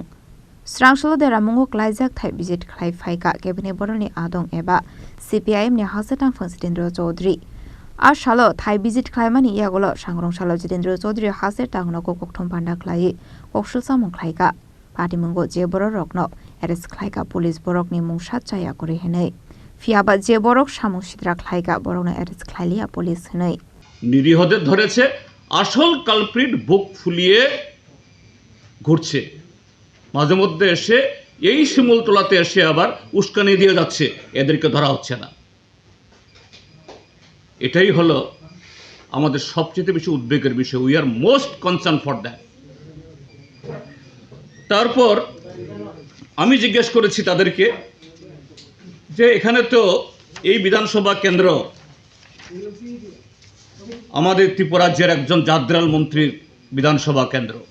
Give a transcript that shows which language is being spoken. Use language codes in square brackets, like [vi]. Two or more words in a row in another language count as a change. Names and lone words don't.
[trp] Strangshalo dera mungo klaizak thai visit khlai phaika cabinet boroni adong eba CPIM ne hasatang Sitendra Chaudhary ar shalo thai visit khlai mani yagolo sangrong shalo Sitendra Chaudhary hasatang no kokthom panda khlai kokshul samong khlaika party mungo je borok rokno eres khlaika police borok ni mungshat chaya kore henai fiaba je borok samong sidra khlaika borok na eres khlailia police henai [bn] নিরীহদের ধরেছে আসল কালপ্রিট বুক ফুলিয়ে ঘুরছে মাঝে মধ্যে এসে এই শিমুলতলাতে এসে আবার উস্কানি দিয়ে যাচ্ছে এদেরকে ধরা হচ্ছে না এটাই হলো আমাদের সবচেয়ে বেশি উদ্বেগের বিষয় [en] we are most concern for that [bn] তারপর আমি জিজ্ঞেস করেছি তাদেরকে যে এখানে তো এই বিধানসভা কেন্দ্র আমাদের ত্রিপুরা রাজ্যের একজন জাদ্রাল মন্ত্রীর বিধানসভা কেন্দ্র